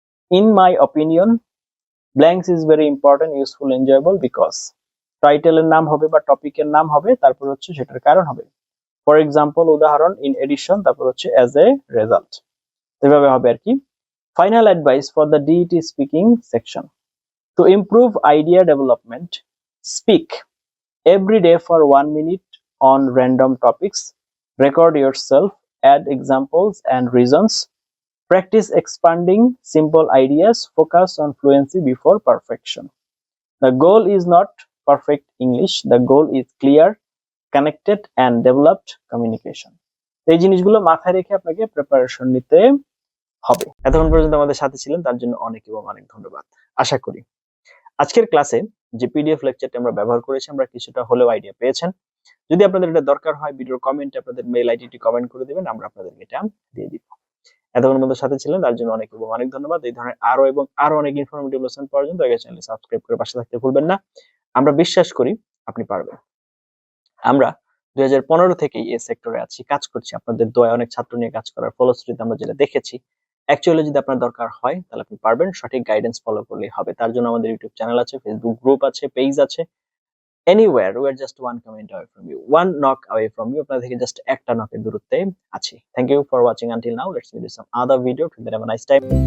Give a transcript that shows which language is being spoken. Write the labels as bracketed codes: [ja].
[en] In my opinion, blanks is very important, useful, enjoyable because. [bn] টাইটেলের নাম হবে বা টপিকের নাম হবে, তারপর হচ্ছে সেটার কারণ হবে। [en] for example, [bn] উদাহরণ, [en] in addition, [bn] তারপর হচ্ছে [en] As a result. [bn] এভাবে হবে আর কি। [en] Final advice for the DET speaking section. To improve idea development, speak every day for 1 minute on random topics. Record yourself, add examples and reasons. Practice expanding simple ideas. Focus on fluency before perfection. The goal is not perfect English. The goal is clear, connected and developed communication. [bn] এই জিনিসগুলো মাথায় রেখে আপনাকে preparation নিতে হবে। এতক্ষণ পর্যন্ত আমাদের সাথে ছিলেন তার জন্য অনেক এবং অনেক ধন্যবাদ। আশা করি আজকের ক্লাসে যে পিডিএফ লেকচারটি আমরা ব্যবহার করেছি আমরা কিছুটা হলেও আইডিয়া পেয়েছেন। যদি আপনাদের এটা দরকার হয়, ভিডিওর কমেন্টে আপনাদের মেইল আইডিটি কমেন্ট করে দিবেন, আমরা আপনাদেরকে এটা দিয়ে দিব। এতক্ষণ আমাদের সাথে ছিলেন তার জন্য অনেক এবং অনেক ধন্যবাদ। এই ধরনের আরো অনেক ইনফরমেটিভ লেসন পাওয়ার জন্য দয়া করে চ্যানেলটি সাবস্ক্রাইব করে পাশে থাকতে ভুলবেন না। আমরা বিশ্বাস করি আপনি পারবেন। আমরা 2015 থেকেই এই সেক্টরে আছি, কাজ করছি। আপনাদের দয়া, অনেক ছাত্র নিয়ে কাজ করার ফলশ্রুতিতে আমরা যেটা দেখেছি, অ্যাকচুয়ালি যদি আপনার দরকার হয় তাহলে আপনি পারবেন, সঠিক গাইডেন্স ফলো করলেই হবে। তার জন্য আমাদের ইউটিউব চ্যানেল আছে, ফেসবুক গ্রুপ আছে, পেজ আছে। [en] Anywhere, we are just one comment away from you, one knock away from you. [bn] আপনাদের থেকে জাস্ট একটা নকের দূরত্বে আছি। [en] Thank you for watching until now. Let's meet you some other video. Till then, have a nice time.